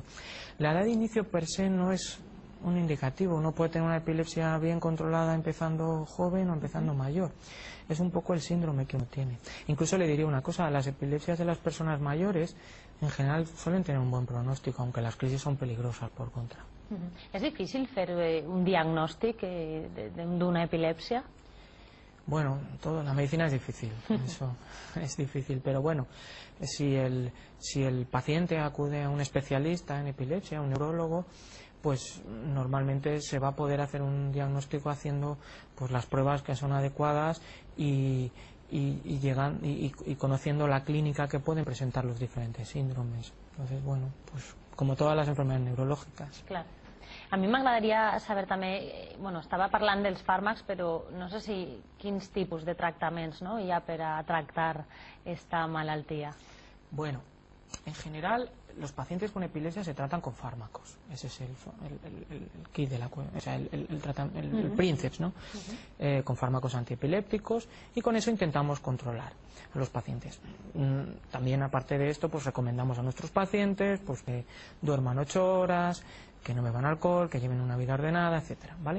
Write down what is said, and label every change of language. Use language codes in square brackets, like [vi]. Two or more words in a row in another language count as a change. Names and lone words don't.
[es] La edad de inicio per se no es un indicativo. Uno puede tener una epilepsia bien controlada empezando joven o empezando mayor. Es un poco el síndrome que uno tiene. Incluso le diría una cosa, las epilepsias de las personas mayores en general suelen tener un buen pronóstico, aunque las crisis son peligrosas por contra. [ca] ¿Es difícil fer un diagnòstic d'una epilèpsia? [es] Bueno, todo, la medicina es difícil, eso es difícil, pero bueno, si el paciente acude a un especialista en epilepsia, un neurólogo, pues normalmente se va a poder hacer un diagnóstico haciendo pues las pruebas que son adecuadas y conociendo la clínica que pueden presentar los diferentes síndromes. Entonces, bueno, pues como todas las enfermedades neurológicas. [ca] Clar. A mi m'agradaria saber també, bueno, estava parlant dels fàrmacs, però no sé si quins tipus de tractaments hi ha per a tractar esta malaltia. [es] Bueno, en general los pacientes con epilepsia se tratan con fármacos. Ese es el kit de la o sea, el princeps, ¿no? Con fármacos antiepilépticos, y con eso intentamos controlar a los pacientes. También, aparte de esto, pues recomendamos a nuestros pacientes pues que duerman 8 horas, que no beban alcohol, que lleven una vida ordenada, etcétera, ¿vale?